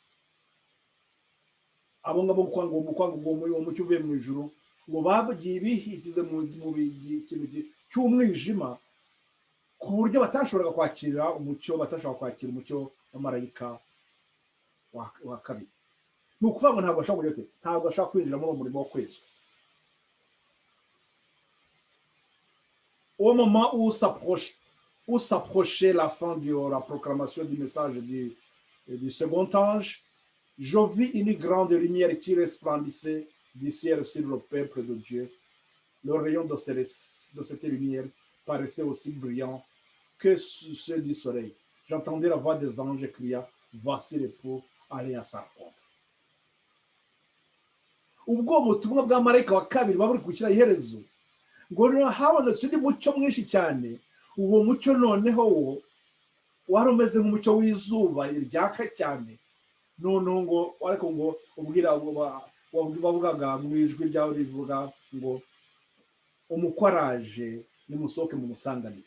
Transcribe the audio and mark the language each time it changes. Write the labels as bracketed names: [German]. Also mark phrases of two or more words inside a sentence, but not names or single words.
[Kinyarwanda] Abo ngabo kwanga umucyo uvuye mu ijuru ngo bagiye bihikize mu kintu cy'umwijima, ku buryo batashoboraga kwakira umucyo, batashobora kwakira umucyo w'amarayika wa kabiri. Ni ukuvuga ngo ntabwo bashaka kwinjira muri uwo murimo wo kwezwa. [French] Au moment où s'approchait la fin de la proclamation du message du second ange, je vis une grande lumière qui resplendissait du ciel sur le peuple de Dieu. Le rayon de cette lumière paraissait aussi brillant que ceux du soleil. J'entendais la voix des anges criant, voici l'époux, allez à sa rencontre. [Kinyarwanda] Ubwo butumwa bw'amarayika wa kabiri baba buri gukira iherezo, ngo habonetse undi mucyo mwinshi cyane. Uwo mucyo noneho wo wari umeze nk'umucyo w'izuba ryaka cyane. Noneho ngo ariko ngo ubwira bavugaga mu ijwi ryawe rivuga ngo umukwe araje, nimusohoke mu musanganire.